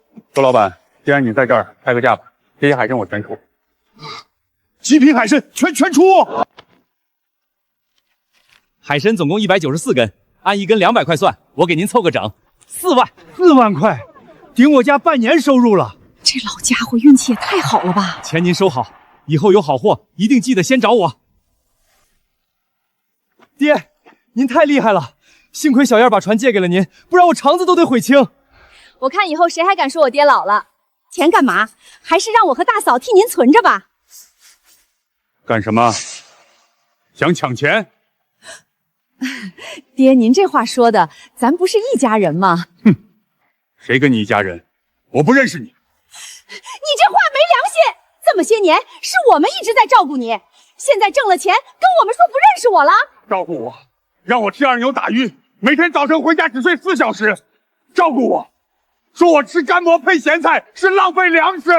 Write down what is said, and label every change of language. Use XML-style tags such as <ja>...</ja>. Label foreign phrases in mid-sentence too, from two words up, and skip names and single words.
<zh>周老闆，既然你在這兒，開個價吧，這些海參我全出。極品海參全出。海參總共194根，按1根200塊算，我給您湊個整，4萬。 4萬塊，頂我家半年收入了。這老家伙運氣也太好了吧！錢您收好，以後有好貨一定記得先找我。爹，您太厲害了，幸虧小燕把船借給了您，不然我腸子都得悔青。我看以後誰還敢說我爹老了？錢幹嘛？還是讓我和大嫂替您存着吧。幹什麼？想搶錢？爹，您這話說的，咱不是一家人嗎？哼，誰跟你一家人？我不認識你。你這話沒良心！這麼些年是我們一直在照顧你，現在掙了錢，跟我們說不認識我了？照顧我，讓我吃二牛打魚，每天早晨回家只睡4小時。照顧我，說我吃乾蘑配鹹菜是浪費糧食。</zh>